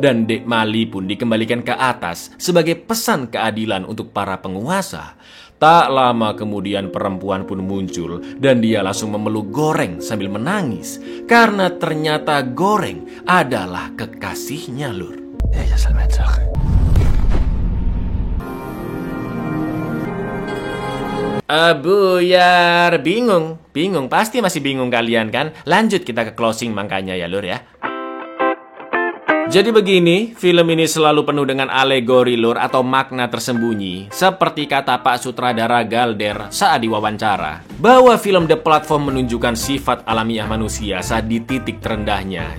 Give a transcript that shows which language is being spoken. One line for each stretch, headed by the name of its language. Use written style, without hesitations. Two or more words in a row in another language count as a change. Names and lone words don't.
Indonesian: Dan Dek Mali pun dikembalikan ke atas sebagai pesan keadilan untuk para penguasa. Tak lama kemudian perempuan pun muncul dan dia langsung memeluk Goreng sambil menangis karena ternyata Goreng adalah kekasihnya, Lur.
Spanish: Ella es el mensaje.
Indonesian: Buyar, bingung, pasti masih bingung kalian kan? Lanjut kita ke closing makanya ya lur ya. Jadi begini, film ini selalu penuh dengan alegori lur atau makna tersembunyi. Seperti kata Pak Sutradara Galder saat diwawancara, bahwa film The Platform menunjukkan sifat alamiah manusia saat di titik terendahnya.